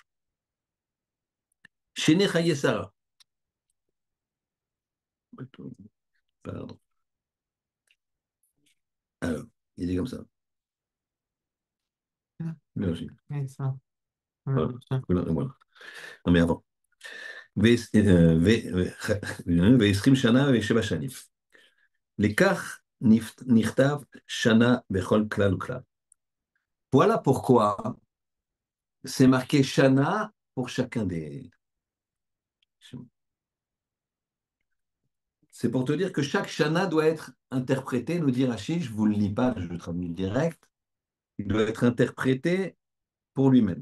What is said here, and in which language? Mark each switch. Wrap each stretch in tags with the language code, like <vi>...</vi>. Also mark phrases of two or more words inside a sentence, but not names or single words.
<he>שני חיי שרה.</he> <fr>Pardon. Alors, il dit comme ça. Merci. Voilà. Voilà. Non, mais avant.</fr> <he>ועשרים שנה ושבע שנים. לכך נכתב שנה בכל כלל וכלל.</he> <fr>Voilà pourquoi c'est marqué shana pour chacun des. C'est pour te dire que chaque shana doit être interprété, nous dit Rachid, je ne vous le lis pas, je le traduis direct, il doit être interprété pour lui-même.</fr>